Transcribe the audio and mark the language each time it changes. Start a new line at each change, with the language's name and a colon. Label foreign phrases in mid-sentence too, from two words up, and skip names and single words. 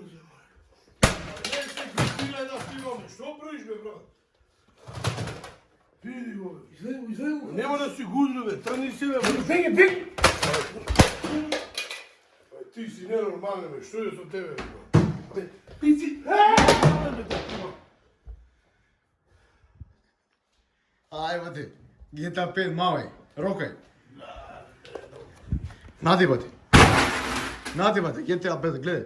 Macedonian: Що правиш, бе, брат? Види го, излезе го. Нема да си гудно, бе,
Bulgarian: тръгни си,
Macedonian: бе. Беги, беги! Ти си ненормален, бе, що е со тебе, бе? Ти си... Ај, бате. GTA 5, мале. Рокај. Нади, бате. Нади, бате, GTA 5, гледај.